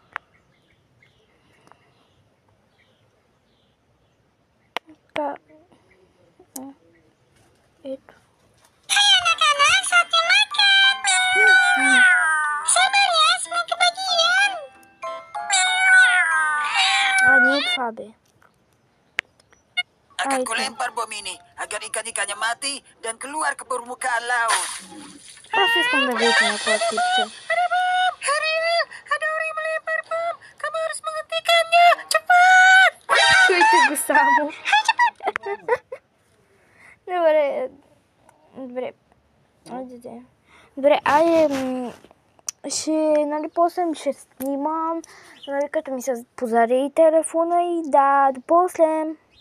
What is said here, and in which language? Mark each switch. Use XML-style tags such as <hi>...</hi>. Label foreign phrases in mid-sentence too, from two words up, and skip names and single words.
<bg>Така. Ето. Не е това, бе.</bg> <id>Akan ko lempar bom ini agar ikan-ikannya mati dan keluar ke permukaan laut.</id> <bg>Аз искам да видите на това клипче.</bg> <id>Ada orang melempar bom. Kamu harus menghentikannya. Cepat!</id> <bg>Чуйте го само. Добре, айде, нали, после ще снимам, нали, като ми се позари телефона и да, до после.</bg>